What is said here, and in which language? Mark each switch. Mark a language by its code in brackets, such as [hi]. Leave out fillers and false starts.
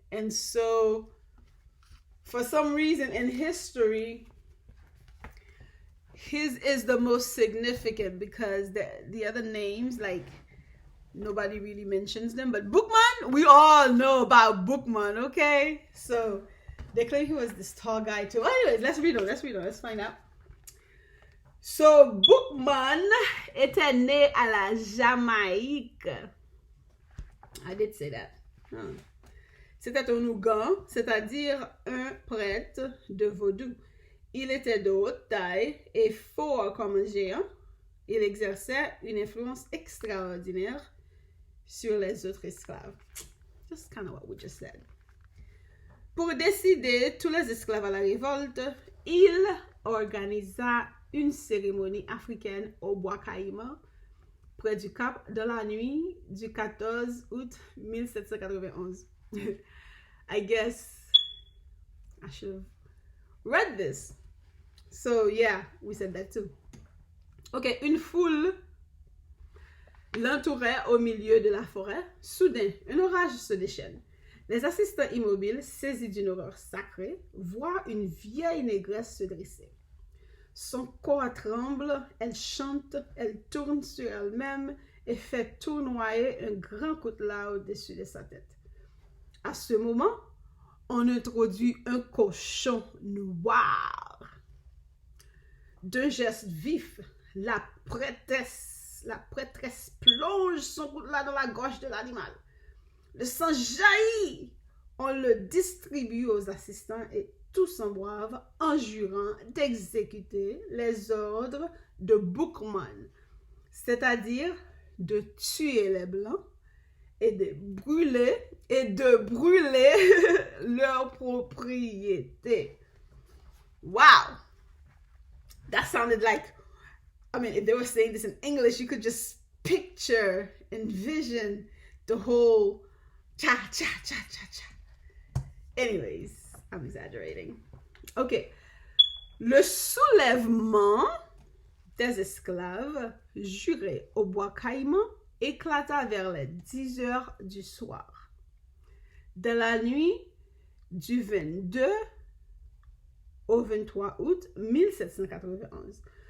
[en] And so, for some reason in history, his is the most significant because the other names, like, nobody really mentions them. But Boukman, we all know about Boukman, okay? So, they claim he was this tall guy too. Anyways, let's read on, let's find out. [fr] So, Boukman était né à la Jamaïque. [en] I did say that. [fr] C'était un Ougan, c'est-à-dire un prêtre de vaudou. Il était de haute taille et fort comme un géant. Il exerçait une influence extraordinaire sur les autres esclaves. [en] Just kind of what we just said. [fr] Pour décider tous les esclaves à la révolte, il organisa une cérémonie africaine au Bois Caiman, près du Cap, dans la nuit du 14 août 1791. [en] I guess I should have read this. So yeah, we said that too. [fr] Ok, une foule l'entourait au milieu de la forêt. Soudain, un orage se déchaîne. Les assistants immobiles, saisis d'une horreur sacrée, voient une vieille négresse se dresser. Son corps tremble, elle chante, elle tourne sur elle-même et fait tournoyer un grand coutelas au-dessus de sa tête. À ce moment, on introduit un cochon noir. D'un geste vif, la prêtresse plonge son coutelas dans la gorge de l'animal. Le sang jaillit. On le distribue aux assistants et tous en boivent en jurant d'exécuter les ordres de Boukman, c'est-à-dire de tuer les Blancs et de brûler leur propriété. [en] Wow! That sounded like, I mean, if they were saying this in English, you could just picture, envision the whole cha, cha, cha, cha, cha. Anyways, I'm exaggerating. OK. [fr] Le soulèvement des esclaves jurés au Bois Caiman éclata vers les 10 heures du soir. De la nuit du 22 au 23 août 1791.